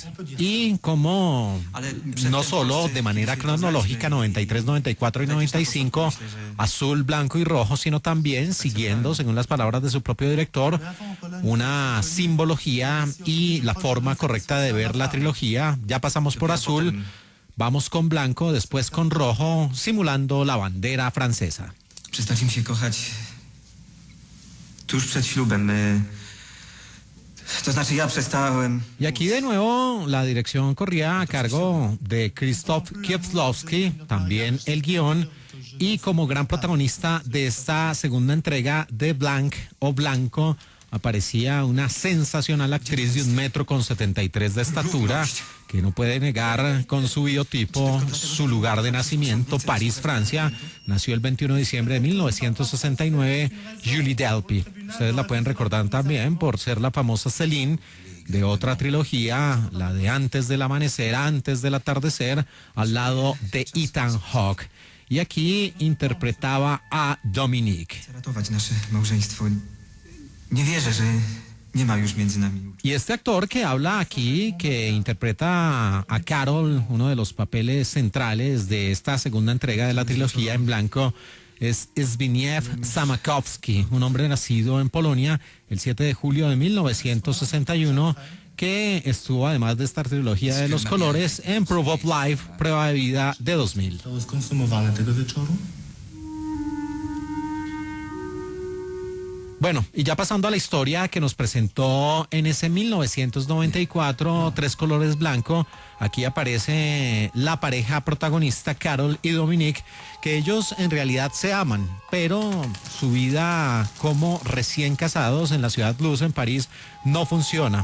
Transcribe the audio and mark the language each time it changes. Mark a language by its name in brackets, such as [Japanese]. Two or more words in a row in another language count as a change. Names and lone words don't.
[Spanish] Y como no solo de manera cronológica 93, 94 y 95, azul, blanco y rojo, sino también siguiendo, según las palabras de su propio director, una simbología y la forma correcta de ver la trilogía. Ya pasamos por azul, vamos con blanco, después con rojo, simulando la bandera francesa. [Polish] Przestańcie się kochać tuż przed ślubem. To znaczy ja przestałem. [Spanish] Y aquí de nuevo la dirección corría a cargo de Krzysztof Kieślowski, también el guión, y como gran protagonista de esta segunda entrega de Blanc o Blanco aparecía una sensacional actriz de 1,73 m de estatura, que no puede negar con su biotipo su lugar de nacimiento, París, Francia. Nació el 21 de diciembre de 1969, Julie Delpy. Ustedes la pueden recordar también por ser la famosa Céline de otra trilogía, la de Antes del Amanecer, Antes del Atardecer, al lado de Ethan Hawke. Y aquí interpretaba a Dominique. [Polish] Ratować nasze małżeństwo. Nie wierzę, że nie ma już między nami. [Spanish] Y este actor que habla aquí, que interpreta a Carol, uno de los papeles centrales de esta segunda entrega de la trilogía en blanco, es Zbigniew Samakowski, un hombre nacido en Polonia el 7 de julio de 1961, que estuvo, además de esta trilogía de los colores, en Proof of Life, Prueba de Vida de 2000. [Polish] To skonsumowane tego wieczoru? [Spanish] Bueno, y ya pasando a la historia que nos presentó en ese 1994, Tres Colores Blanco, aquí aparece la pareja protagonista, Carol y Dominique, que ellos en realidad se aman, pero su vida como recién casados en la Ciudad Blues en París no funciona.